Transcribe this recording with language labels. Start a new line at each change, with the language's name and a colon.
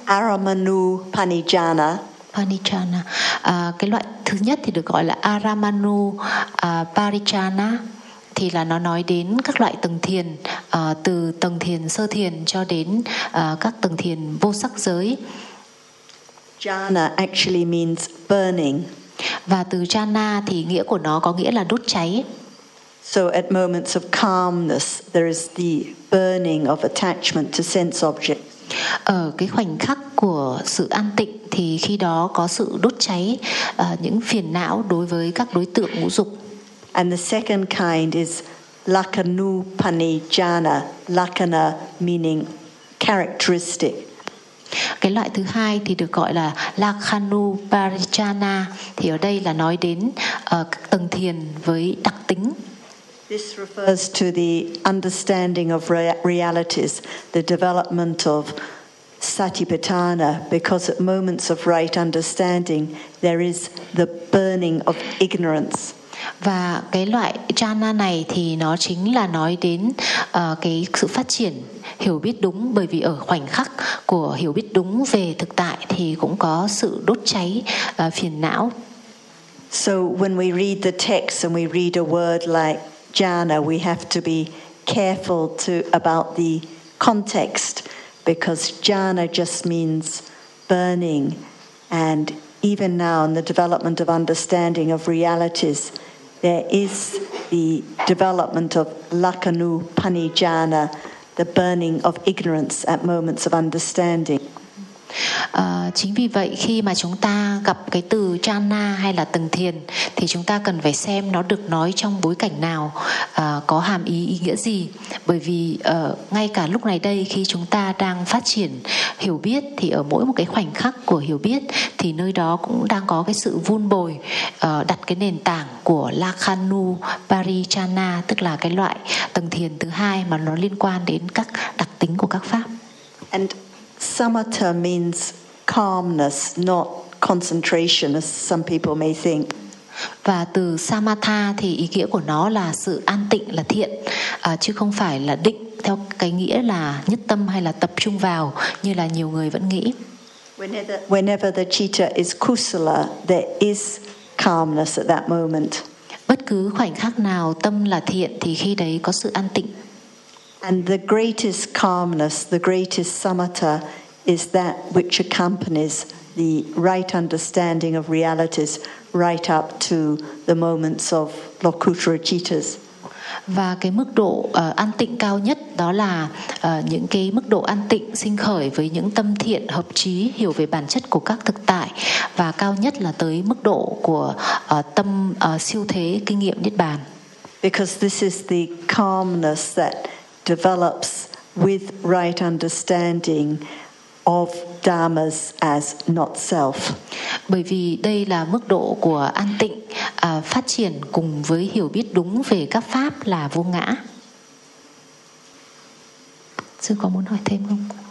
Pali: Aramanu Panijana. Parichana.
Vietnamese: Cái loại thứ nhất thì được gọi là Aramanu Parichana, thì là nó nói đến các loại tầng thiền từ tầng thiền sơ thiền cho đến các tầng thiền vô sắc giới.
English: Jhana actually means burning.
Vietnamese: Và từ jhana thì nghĩa của nó có nghĩa là đốt cháy.
English: So at moments of calmness there is the burning of attachment to sense objects.
Vietnamese: Ở cái khoảnh khắc của sự an tịnh thì khi đó có sự đốt cháy những phiền não đối với các đối tượng ngũ dục.
English: And the second kind is Lakanupanijana, Lakana meaning characteristic.
Vietnamese: Cái loại thứ hai thì được gọi là Lakanuparijana, thì ở đây là nói đến các tầng thiền với đặc tính.
English: This refers to the understanding of realities, the development of satipatthana, because at moments of right understanding, there is the burning of ignorance.
Vietnamese: Và cái loại jhana này thì nó chính là nói đến cái sự phát triển hiểu biết đúng, bởi vì ở khoảnh khắc của hiểu biết đúng về thực tại thì cũng có sự đốt cháy phiền não.
English: So when we read the text and we read a word like jhana, we have to be careful about the context, because jhana just means burning, and even now in the development of understanding of realities, there is the development of lakanupanijana, the burning of ignorance at moments of understanding.
Vietnamese: Chính vì vậy khi mà chúng ta gặp cái từ jhana hay là tầng thiền thì chúng ta cần phải xem nó được nói trong bối cảnh nào, có hàm ý nghĩa gì. Bởi vì ngay cả lúc này đây khi chúng ta đang phát triển hiểu biết thì ở mỗi một cái khoảnh khắc của hiểu biết thì nơi đó cũng đang có cái sự vun bồi đặt cái nền tảng của Lakhanu Parichana, tức là cái loại tầng thiền thứ hai mà nó liên quan đến các đặc tính của các pháp.
English: And samatha means calmness, not concentration, as some people may think.
Vietnamese: Và từ samatha thì ý nghĩa của nó là sự an tịnh, là thiện, chứ không phải là định theo cái nghĩa là nhất tâm hay là tập trung vào như là nhiều người vẫn nghĩ.
English: Whenever the citta is kusala, there is calmness at that moment.
Vietnamese: Bất cứ khoảnh khắc nào tâm là thiện thì khi đấy có sự an tịnh.
English: And the greatest calmness, the greatest samatha, is that which accompanies the right understanding of realities right up to the moments of locutora cittas.
Vietnamese: Và cái mức độ an tịnh cao nhất đó là những cái mức độ an tịnh sinh khởi với những tâm thiện hợp trí, hiểu về bản chất của các thực tại, và cao nhất là tới mức độ của tâm siêu thế kinh nghiệm niết bàn.
English: Because this is the calmness that develops with right understanding of dharmas as not self.
Vietnamese: Bởi vì đây là mức độ của an tịnh phát triển cùng với hiểu biết đúng về các pháp là vô ngã. Sư có muốn hỏi thêm không?